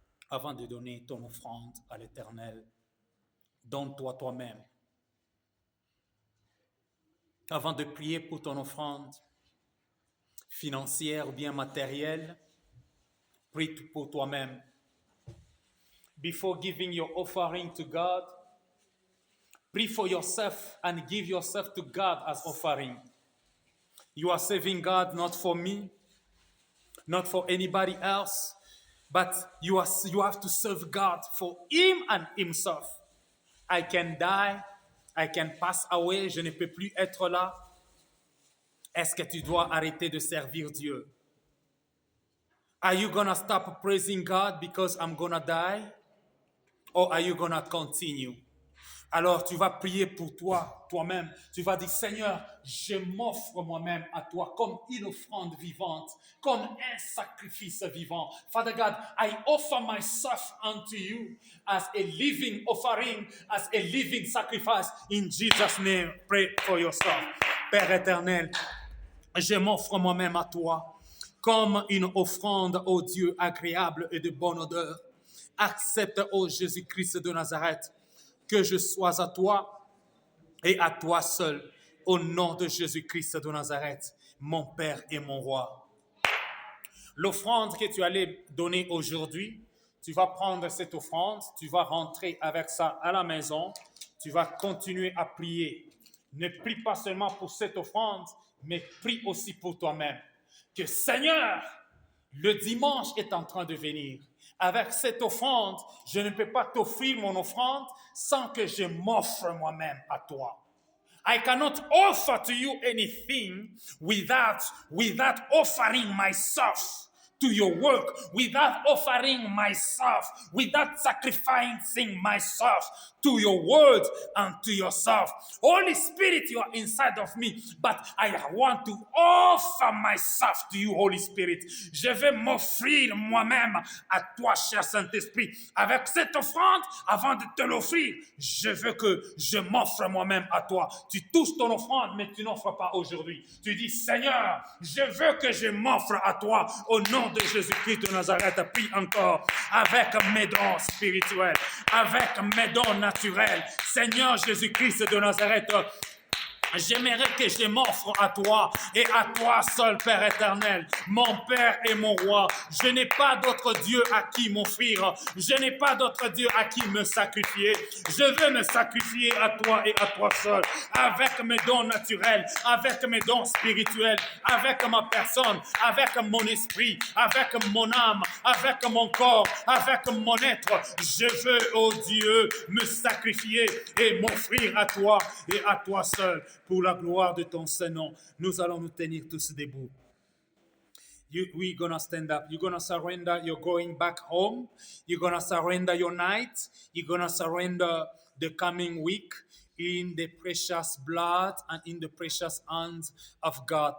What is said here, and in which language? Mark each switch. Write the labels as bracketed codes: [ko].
[fr] avant de donner ton offrande à l'Éternel, donne-toi toi-même. Avant de prier pour ton offrande financière ou bien matérielle, prie pour toi-même. [en] Before giving your offering to God, pray for yourself and give yourself to God as offering. You are serving God not for me, not for anybody else, but you have to serve God for Him and Himself. I can die, I can pass away, [fr] je ne peux plus être là. Est-ce que tu dois arrêter de servir Dieu? [en] Are you gonna stop praising God because I'm gonna die? Or are you gonna continue? [fr] Alors tu vas prier pour toi, toi-même. Tu vas dire, Seigneur, je m'offre moi-même à toi comme une offrande vivante, comme un sacrifice vivant. [en] Father God, I offer myself unto you as a living offering, as a living sacrifice. In Jesus' name, pray for yourself. [fr] Père éternel, je m'offre moi-même à toi comme une offrande, ô Dieu, agréable et de bonne odeur. Accepte, ô Jésus-Christ de Nazareth, que je sois à toi et à toi seul, au nom de Jésus-Christ de Nazareth, mon Père et mon Roi. L'offrande que tu allais donner aujourd'hui, tu vas prendre cette offrande, tu vas rentrer avec ça à la maison, tu vas continuer à prier. Ne prie pas seulement pour cette offrande, mais prie aussi pour toi-même. Que Seigneur, le dimanche est en train de venir. Avec cette offrande, je ne peux pas t'offrir mon offrande sans que je m'offre moi-même à toi. [en] I cannot offer to you anything without offering myself to your work, without offering myself, without sacrificing myself to your word and to yourself. Holy Spirit, you are inside of me, but I want to offer myself to you, Holy Spirit. [fr] Je vais m'offrir moi-même à toi, cher Saint-Esprit. Avec cette offrande, avant de te l'offrir, je veux que je m'offre moi-même à toi. Tu touches ton offrande, mais tu n'offres pas aujourd'hui. Tu dis, Seigneur, je veux que je m'offre à toi au nom de Jésus-Christ de Nazareth. Prie encore avec mes dons spirituels, avec mes dons naturels. Seigneur Jésus-Christ de Nazareth, j'aimerais que je m'offre à toi et à toi seul, Père éternel, mon Père et mon Roi. Je n'ai pas d'autre Dieu à qui m'offrir. Je n'ai pas d'autre Dieu à qui me sacrifier. Je veux me sacrifier à toi et à toi seul, avec mes dons naturels, avec mes dons spirituels, avec ma personne, avec mon esprit, avec mon âme, avec mon corps, avec mon être. Je veux, oh Dieu, me sacrifier et m'offrir à toi et à toi seul. Pour la gloire de ton Saint-Nom, nous allons nous tenir tous debout. [en] We're going to stand up. You're going to surrender. You're going back home. You're going to surrender your night. You're going to surrender the coming week in the precious blood and in the precious hands of God.